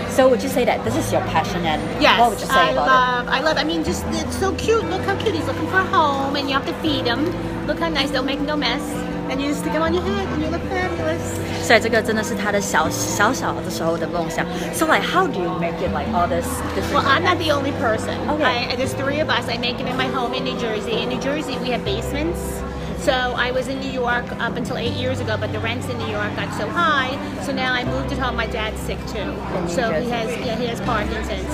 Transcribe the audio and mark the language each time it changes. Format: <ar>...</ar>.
<en>So would you say that this is your passion, and yes, what would you say about it? I love. I mean, just it's so cute. Look how cute he's looking for a home, and you have to feed him. Look how nice. Don't make no mess. And you just stick them on your head, and you look fabulous.</en> <zh>所以这个真的是他的小的时候的梦想。</zh> <en>So like, how do you make it like all this different? Well, I'm not the only person. Okay. There's 3 of us. I make it in my home in New Jersey. In New Jersey, we have basements. So I was in New York up until 8 years ago, but the rents in New York got so high. So now I moved at home. My dad's sick too, so he has Parkinson's.</en>